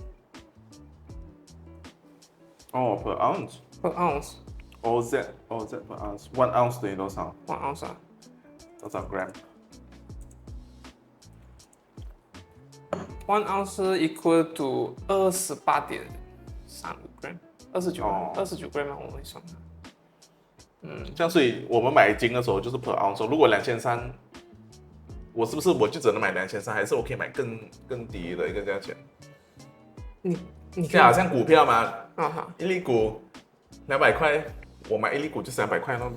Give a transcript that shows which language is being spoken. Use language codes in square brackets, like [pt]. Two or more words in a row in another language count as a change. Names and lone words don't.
[en] per ounce。 per ounce。 OZ per ounce， 1 ounce [zh] 等于多少？1 ounce 啊？多少 gram？ [en] 1 ounce equal to 28.35 gram。 [zh] 29 gram 我们会算。这样所以我们买金的时候就是 [en] per ounce， [zh] 如果2300，我是不是我就只能买2300，还是我可以买更低的一个价钱？你就好像股票嘛，好，一粒股200块，我买一粒股就300块咯。